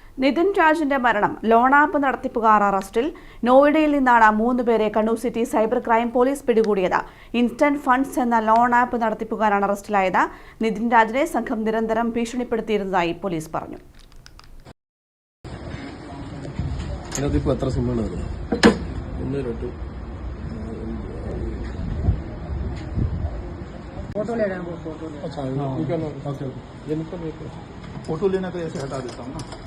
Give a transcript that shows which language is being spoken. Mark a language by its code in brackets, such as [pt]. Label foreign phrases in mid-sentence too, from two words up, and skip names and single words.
[ml] നിതിൻ രാജിന്റെ മരണം [en] loan app [ml] നടത്തിപ്പുകാർ അറസ്റ്റിൽ. നോയിഡയിൽ നിന്നാണ് 3 പേരെ കണ്ണൂർ സിറ്റി [en] cyber crime police [ml] പിടികൂടിയത്. ഇൻസ്റ്റന്റ് ഫണ്ട്സ് എന്ന [en] loan app [ml] നടത്തിപ്പുകാരാണ് അറസ്റ്റിലായത്. നിതിൻ രാജിനെ സംഘം നിരന്തരം ഭീഷണിപ്പെടുത്തിയിരുന്നതായി പോലീസ് പറഞ്ഞു. [hi] फोटो लेना तो ऐसे हटा देता हूँ ना।